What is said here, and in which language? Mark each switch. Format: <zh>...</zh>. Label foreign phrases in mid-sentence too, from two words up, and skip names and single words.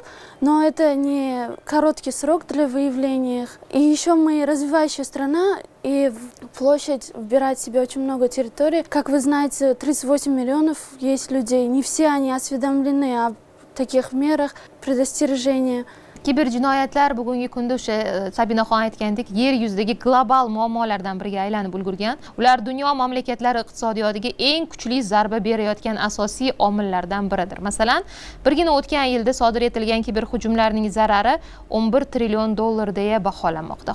<ru>Но это не короткий срок для выявления их. И еще мы развивающая страна, и площадь вбирает в себя очень много территорий. Как вы знаете, 38 миллионов есть людей. Не все они осведомлены о таких мерах предостережения.</ru> <uz>Kiberjinoyatlar bugungi kunda o'sha Sabinaxon aytgandek, yer yuzidagi global muammolardan biriga aylanib ulgurgan. Ular dunyo mamlakatlari iqtisodiyotiga eng kuchli zarba berayotgan asosiy omillardan biridir. Masalan, birgina o'tgan yilda sodir etilgan kiberhujumlarning zarari 11 trillion dollar deya baholanmoqda.</uz>